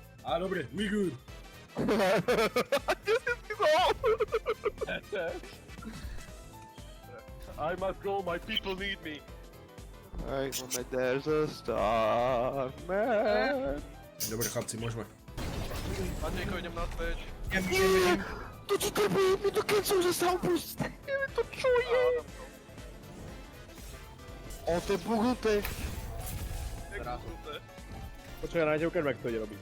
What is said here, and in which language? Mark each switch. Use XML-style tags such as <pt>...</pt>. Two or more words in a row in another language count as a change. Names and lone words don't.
<sk>dobre,</sk> <en>we good. I must go, my people need me. Hey, maar there's a star, man.</en> <sk>Dobre chlapci, môžeme. Matejko, idem naspäť. To ti to bude, mi to keď som zastal proste. Neviem to čo je. O, to je bugnuté. Počkaj, nájdem ukážem, jak to ide robiť.</sk>